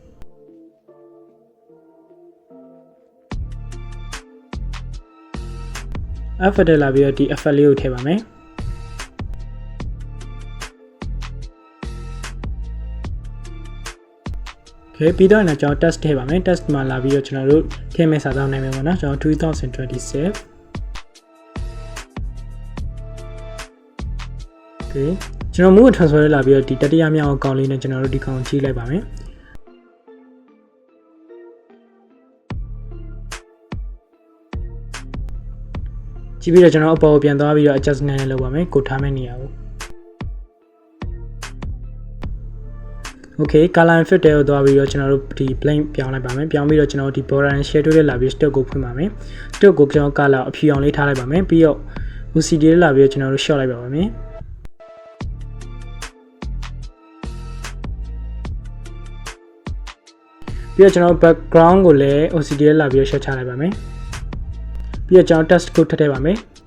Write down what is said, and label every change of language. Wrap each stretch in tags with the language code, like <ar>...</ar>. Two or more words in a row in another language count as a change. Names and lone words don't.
<my>effect တွေလာပြီးတော့ဒီ effect လေးကိုထည့်ပါမယ်ပြီးတော့လည်းကျွန်တော် test ထည့်ပါမယ် test မှာလာပြီးတော့ကျွန်တော်တို့ထည့်မဲ့စာသားနိုင်မယ်ပေါ့နော်ကျွန်တော်2027 Okay ကျွန်တော်</my> <en>move transfer</en> <my>လာပြီးတော့ဒီတတိယမြောက်အကောင်လေးနဲ့ကျွန်တော်တို့ဒီကောင်ကြည့်လိုက်ပါမယ်ကြည့်ပြီးတော့ကျွန်တော်အပေါ်ကိုပြန်သွားပြီးတော့ adjust နည်းနည်းလုပ်ပါမယ်ကိုထားမဲ့နေရာကို Okay</my> <en>color and fit</en> <my>တွေကိုသွားပြီးတော့ကျွန်တော်တို့ဒီ blend ပြောင်းလိုက်ပါမယ်ပြောင်းပြီးတော့ကျွန်တော်ဒီ</my> <en>border and shadow</en> <my>တွေလာပြီး stock ကိုဖွင့်ပါမယ် stock ကိုကျွန်တော် color အဖြူအောင်လေးထားလိုက်ပါမယ်ပြီးတော့ OCD တွေလာပြီးတော့ကျွန်တော်တို့ short လိုက်ပါမယ်ပြီးတော့ကျွန်တော် background ကိုလည်း OCD တွေလာပြီးတော့ short ချလိုက်ပါမယ်ပြီးတော့ကျွန်တော် text ကိုထည့်ထည့်ပါမယ်</my>